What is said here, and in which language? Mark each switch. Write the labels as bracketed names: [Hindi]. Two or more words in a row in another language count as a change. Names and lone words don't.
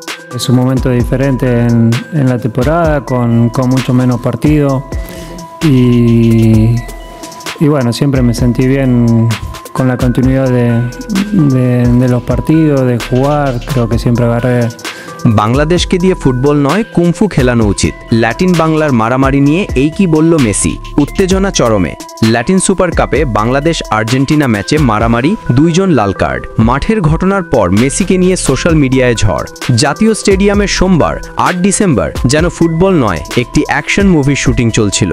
[Spanish] Es un momento diferente en la temporada, con mucho menos partido y bueno, siempre me sentí bien con la continuidad de los partidos, de jugar, creo que siempre agarré। [Bangla] বাংলাদেশকে দিয়ে ফুটবল নয় কুংফু খেলানো উচিত। ল্যাটিন বাংলার মারামারি নিয়ে এই কি বলল মেসি? উত্তেজনা চরমে। ল্যাটিন সুপার কাপে বাংলাদেশ আর্জেন্টিনা ম্যাচে মারামারি, 2 জন লাল কার্ড। মাঠের ঘটনার পর মেসিকে নিয়ে সোশ্যাল মিডিয়ায় ঝড়। জাতীয় স্টেডিয়ামে সোমবার 8 ডিসেম্বর যেন ফুটবল নয় একটি অ্যাকশন মুভির শুটিং চলছিল।